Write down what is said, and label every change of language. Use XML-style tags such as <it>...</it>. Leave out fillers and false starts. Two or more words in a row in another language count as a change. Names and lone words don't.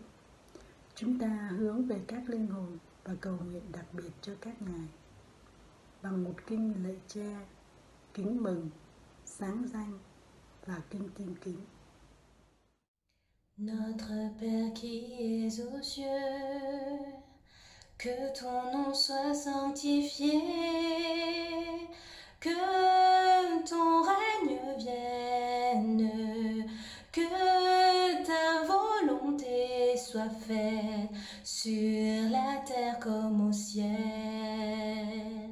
<vi>Chúng ta hướng về các linh hồn và cầu nguyện đặc biệt cho các ngài bằng một kinh lạy Cha, kính mừng, sáng danh và kinh kim kính.</vi> <fr>Notre Père qui es aux cieux, que ton nom soit sanctifié, que ton règne vienne, que ta volonté soit faite sur la terre comme au ciel.</fr>